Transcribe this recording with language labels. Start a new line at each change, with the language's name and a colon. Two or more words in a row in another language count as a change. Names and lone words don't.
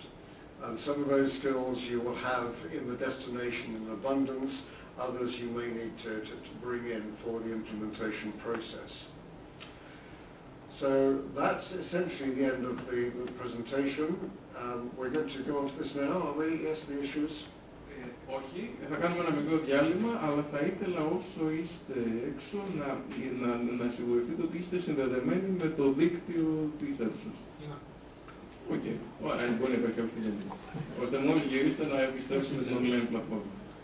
English: And some of those skills you will have in the destination in abundance, others you may need to bring in for the implementation process. So that's essentially the end of the presentation. We're going to go on to this now, are we? Yes, the issues?
Greek: Όχι, θα κάνουμε ένα μικρό διάλειμμα, αλλά θα ήθελα όσο είστε έξω να σιγουρευτείτε ότι είστε συνδεδεμένοι με το δίκτυο της αίθουσας. Οκ, ωραία, μπορεί να υπάρχει αυτή η ώστε μόλις γυρίσετε να επιστρέψετε την online πλατφόρμα.